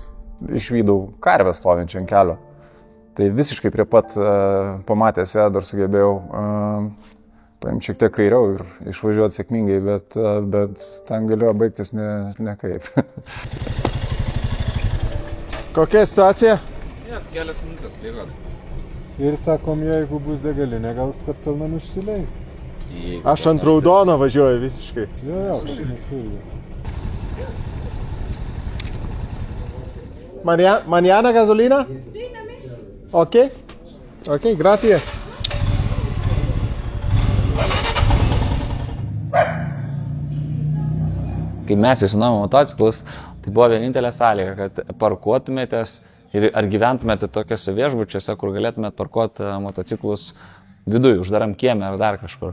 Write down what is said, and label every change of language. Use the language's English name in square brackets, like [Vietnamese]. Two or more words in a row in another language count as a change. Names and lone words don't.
[Lithuanian] Išvydau karvę stovinčią ant kelio. Tai visiškai prie pat pamatęs ją dar sugebėjau paimti šiek tiek kairiau ir išvažiuoti sėkmingai, bet ten galėjo baigtis ne kaip. Kokia situacija? Kelias minutės liko. Ir sakom, jeigu bus degalinė, gal stabtelnam išsileisti. Aš ant raudono važiuoju visiškai. Jo, mes irgi. [Spanish] Mañana gasolina? Sí, también. Ok, gracias. [Lithuanian] Kai mes įsinuomom motociklus, tai buvo vienintelė sąlyga, kad parkuotumėtės ir ar gyventumėte tokiuose viešbučiuose, kur galėtumėte parkuoti motociklus viduje, uždaram kieme ar dar kažkur.